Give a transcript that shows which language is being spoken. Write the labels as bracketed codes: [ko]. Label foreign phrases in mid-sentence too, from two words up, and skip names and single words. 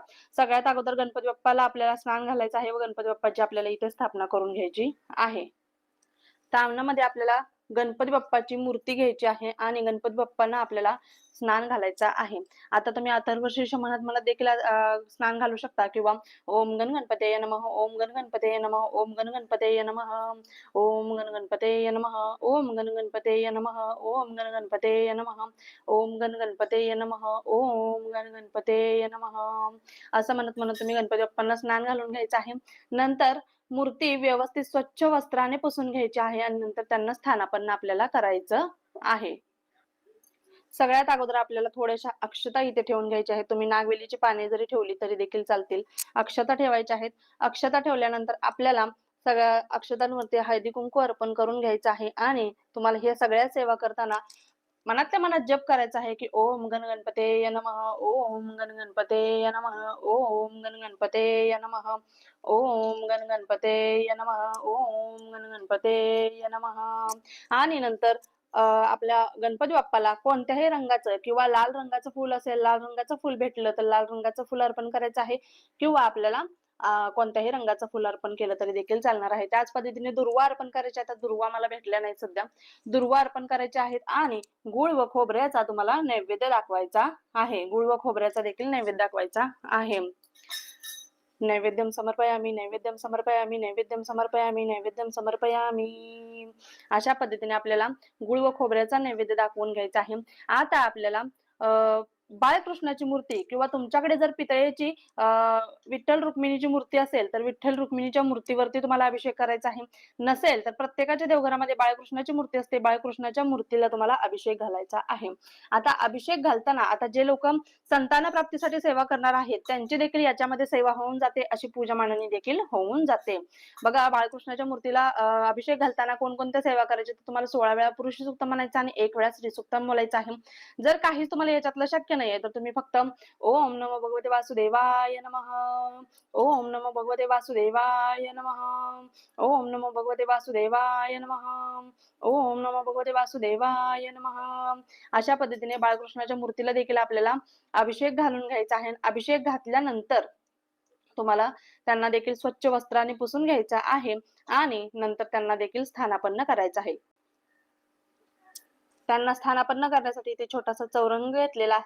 [mr] सगळ्यात अगोदर गणपती बाप्पाला आपल्याला स्नान घालायचं आहे व गणपती बाप्पाची आपल्याला इथे स्थापना करून घ्यायची आहे. सामनामध्ये आपल्याला गणपती बाप्पाची मूर्ती घ्यायची आहे आणि गणपती बाप्पांना आपल्याला स्नान घालायचं आहे. आता तुम्ही अथर्वशीर्ष म्हणत म्हणत देखील स्नान घालू शकता किंवा [sa] ओम गण गणपतये नमः, ओम गण गणपतये नमः, ओम गण गणपतये नमः, ओम गण गणपतये नमः, ओम गण गणपतये नमः, ओम गण गणपतये नमः, ओम गण गणपतये नमः, ओम गण गणपतये नमः, [mr] असं म्हणत म्हणत तुम्ही गणपती बाप्पांना स्नान घालून घ्यायचं आहे. नंतर मूर्ती व्यवस्थित स्वच्छ वस्त्राने पुसून घ्यायची आहे आणि नंतर त्यांना स्थानापन्न आपल्याला करायचं आहे. सगळ्यात अगोदर आपल्याला थोड्याशा अक्षता इथे ठेवून घ्यायच्या आहेत. तुम्ही नागवेलीची पाने जरी ठेवली तरी देखील चालतील. अक्षता ठेवायच्या आहेत. अक्षता ठेवल्यानंतर आपल्याला सगळ्या अक्षतांवरती हळदी कुंकू अर्पण करून घ्यायचं आहे आणि तुम्हाला हे सगळ्या सेवा करताना मनातल्या मनात जप करायचा आहे की [sa] ओम गण गणपते नमः, ओम गण गणपते नमः, ओम गण गणपते नमः, ओम गण गणपते नमः, ओम गण गणपते नमः. [mr] आणि नंतर आपल्या गणपती बाप्पाला कोणत्याही रंगाचं किंवा लाल रंगाचं फूल असेल, लाल रंगाचं फूल भेटलं तर लाल रंगाचं फूल अर्पण करायचं आहे किंवा आपल्याला कोणत्याही रंगाचं फूल अर्पण केलं तरी देखील चालणार आहे. त्याच पद्धतीने दुर्वा अर्पण करायच्या आहेत. दुर्वा मला भेटल्या नाही सध्या. दुर्वा अर्पण करायचे आहेत आणि गूळ व खोबऱ्याचा तुम्हाला नैवेद्य दाखवायचा आहे. गूळ व खोबऱ्याचा देखील नैवेद्य दाखवायचा आहे. [sa] नैवेद्यम समर्पयामि, नैवेद्यम समर्पयामि, नैवेद्यम समर्पयामि, नैवेद्यम समर्पयामि. [mr] अशा पद्धतीने आपल्याला गुळ व खोबऱ्याचा नैवेद्य दाखवून घ्यायचा आहे. आता आपल्याला बाळकृष्णाची मूर्ती किंवा तुमच्याकडे जर पितळेची विठ्ठल रुक्मिणीची मूर्ती असेल तर विठ्ठल रुक्मिणीच्या मूर्तीवरती तुम्हाला अभिषेक करायचा आहे. नसेल तर प्रत्येकाच्या देवघरामध्ये बाळकृष्णाची मूर्ती असते, बाळकृष्णाच्या मूर्तीला तुम्हाला अभिषेक घालायचा आहे. आता अभिषेक घालताना, आता जे लोक संतान प्राप्तीसाठी सेवा करणार आहेत त्यांची देखील याच्यामध्ये सेवा होऊन जाते, अशी पूजा मांडणी देखील होऊन जाते. बघा, बाळकृष्णाच्या मूर्तीला अभिषेक घालताना कोणकोणत्या सेवा करायच्या, तुम्हाला 16 वेळा पुरुष सूक्त म्हणायचं आणि 1 वेळा स्त्री सूक्त बोलायचं आहे. जर काहीच तुम्हाला याच्यातलं शक्य नाहीये तर तुम्ही फक्त [sa] ओम नमो भगवते वासुदेवाय नमः, ओम नमो भगवते वासुदेवाय नमः, ओम नमो भगवते वासुदेवाय नमः, ओम नमो भगवते वासुदेवाय नमः. [mr] अशा पद्धतीने बाळकृष्णाच्या मूर्तीला देखील आपल्याला अभिषेक घालून घ्यायचा आहे. अभिषेक घातल्यानंतर तुम्हाला त्यांना देखील स्वच्छ वस्त्राने पुसून घ्यायचं आहे आणि नंतर त्यांना देखील स्थानापन्न करायचं आहे. त्यांना स्थानापन्न करण्यासाठी इथे छोटासा चौरंग घेतलेला आहे.